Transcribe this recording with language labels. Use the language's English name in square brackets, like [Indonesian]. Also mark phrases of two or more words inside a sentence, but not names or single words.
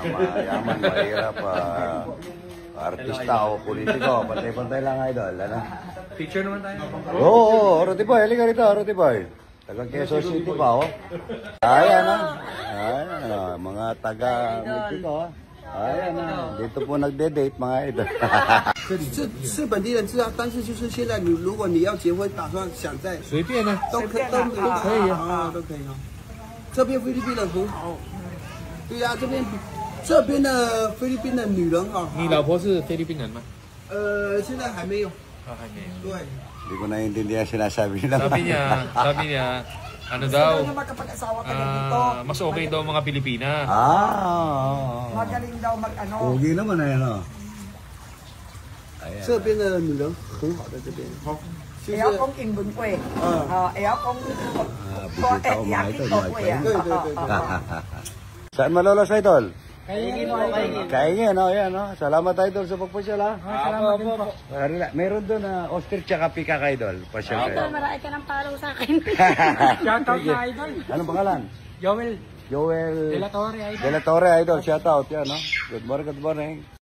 [Filipino] Mayaman, mahirap. Artista o politiko. Pantay-pantay lang, Idol. Ano? Picture naman tayo. Oo, Rudy Boy. Halika rito, Rudy Boy. Tagang Quezon City pa, oh. Ayan, mga taga Mexico, oh. Ayan, dito po nagde-date, mga Idol. [Chinese] 是本地人知道，但是就是现在如果你要结婚，打算想在随便啊。都可以啊，都可以啊。这边菲律宾人很好，对呀、这边的菲律宾的女人啊，你老婆是菲律宾人吗？现在还没有，还没有。对。 [Filipino] Hindi ko naiintindihan sinasabi nila. Sabi niya, ano daw, mas okay daw mga Pilipina. Magaling daw mag-ano. Pogi naman eh, no? Ayan. [Chinese] 这边的女人很好，在这边。好，谢谢。 [Filipino] Ayaw kong ingbun ko eh. Ayaw kong... Bisita ko mga ito. [Chinese] 对。 [Filipino] Saan malolos, Idol? Kaingin, no? Yan, no? Salamat, Idol, sa pagpasyal, ha? Salamat din po. Meron doon na ostrich tsaka pika, Idol. Pasyal kayo. Marami ka ng paro sa akin. Shoutout na idol. Anong pangalan? Joel. Joel De La Torre, idol. De La Torre, Idol. Shout out yan, no? [English] Good morning, good morning.